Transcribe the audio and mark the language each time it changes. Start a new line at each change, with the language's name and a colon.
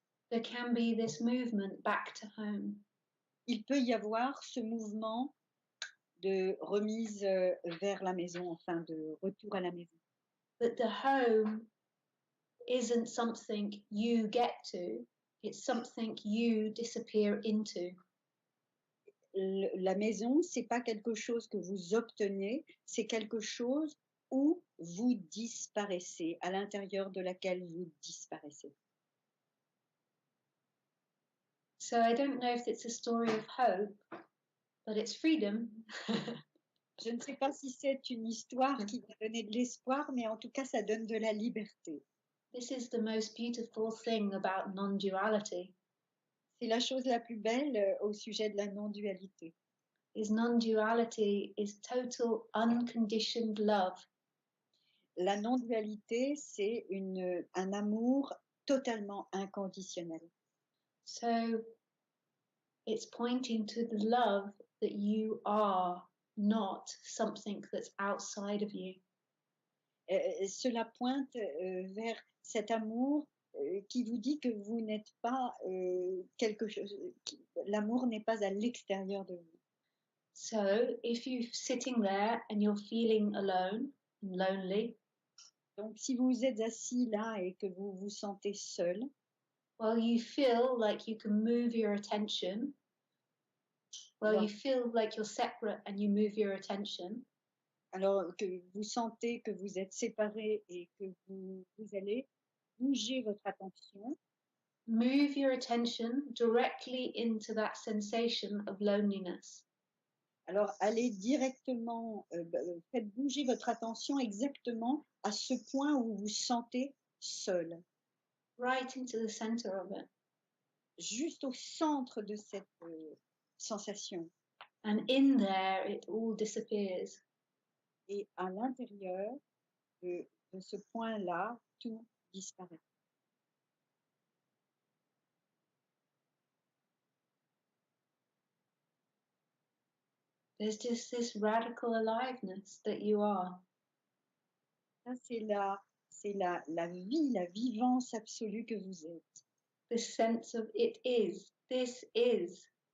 English: there can be this movement back to home.
French: il peut y avoir ce mouvement de remise vers la maison, enfin de retour à la maison.
English: That the home isn't something you get to, it's something you disappear into.
French: La maison, c'est pas quelque chose que vous obtenez, c'est quelque chose où vous disparaissez, à l'intérieur de laquelle vous disparaissez.
English: So I don't know if it's a story of hope, but it's freedom.
French: Je ne sais pas si c'est une histoire qui va donner de l'espoir, mais en tout cas, ça donne de la liberté.
English: This is the most beautiful thing about non-duality.
French: C'est la chose la plus belle au sujet de la non-dualité.
English: Is non-duality is total unconditioned love.
French: La non-dualité, c'est un amour totalement inconditionnel.
English: So it's pointing to the love that you are, not something that's outside of you.
French: Cela pointe vers cet amour qui vous dit que vous n'êtes pas quelque chose, l'amour n'est pas à l'extérieur de vous.
English: So if you're sitting there and you're feeling alone and lonely,
French: donc si vous êtes assis là et que vous vous sentez seul,
English: well, you feel like you can move your attention. Well, you feel like you're separate and you move your attention.
French: Alors que vous sentez que vous êtes séparés et que vous allez bouger votre attention.
English: Move your attention directly into that sensation of loneliness.
French: Alors allez directement, faites bouger votre attention exactement à ce point où vous vous sentez seul.
English: Right into the center of it.
French: Juste au centre de cette sensation.
English: And in there, it all disappears.
French: Et à l'intérieur de ce point-là, tout disparaît.
English: There's just this radical aliveness that you are.
French: Ça, c'est la vie, la vivance absolue que vous êtes.
English: This sense of it is, this is.